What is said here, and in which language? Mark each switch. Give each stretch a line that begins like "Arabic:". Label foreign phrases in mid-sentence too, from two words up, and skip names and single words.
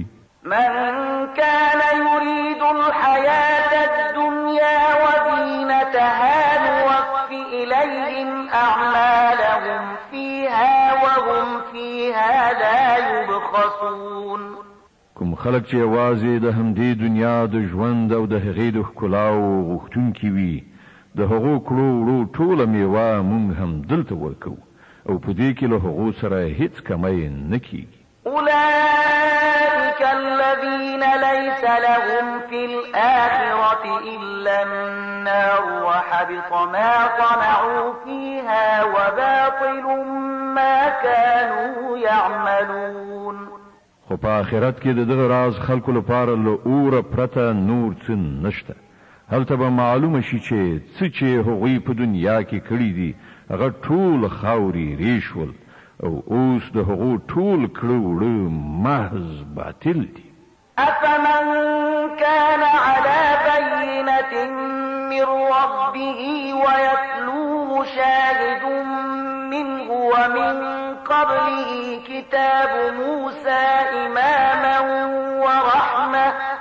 Arabic: من كان يريد الحياة الدنيا وزينتها نوفي إليهم أعمالهم فيها وهم فيها لا يبخسون.
Pashto: کوم خلک چې یوازې د همدې دنیا د ژوند او د هغې د ښکلاو غوښتونکي وي د هغو کړو وړو ټوله میوه موږ هم دلته ورکوو او په دې کې له هغو سره هیڅ کمی نه کیږي.
Arabic: أولئك الذين ليس لهم في الآخرة إلا النار وحبط ما صنعوا فيها وباطل ما كانوا يعملون.
Pashto: خو په آخرت کې دغه راز خلکو لپاره له اوره پرته نور څه نشته. هلته به معلومه شي چې هغوی په دنیا کې کړي دي هغه ټول خاوري ریشول او اوس د هغو ټول کړه وړه محض باطل دي.
Arabic: أفمن كان على بينة من ربه ويتلوه شاهد منه ومن قبله كتاب موسى إماما ورحمة